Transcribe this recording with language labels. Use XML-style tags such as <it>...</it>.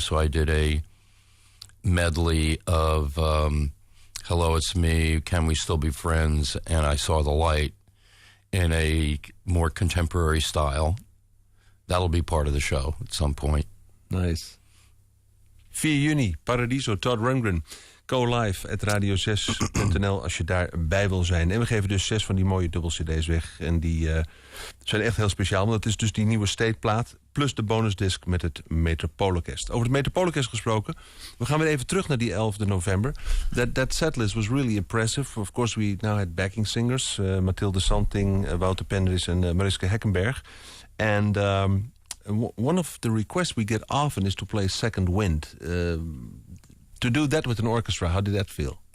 <en>So I did a medley of Hello, It's Me, Can We Still Be Friends, and I Saw the Light in a more contemporary style. That'll be part of the show at some point.</en> <nl>Nice. 4 juni, Paradiso, Todd Rundgren. CoLive@radio6.nl als je daarbij wil zijn. En we geven dus 6 van die mooie dubbel cd's weg. En die zijn echt heel speciaal. Want dat is dus die nieuwe stateplaat plus de bonusdisc met het Metropole Orchestra. Over het Metropole Orchestra gesproken. We gaan weer even terug naar die 11 november.</nl> <en>That setlist was really impressive. Of course, we now had backing singers.</en> <nl>Mathilde Santing, Wouter Penders en Mariska Heckenberg.</nl> <en>And one of the requests we get often is to play Second Wind. To do that with an orchestra, how did that feel?</en>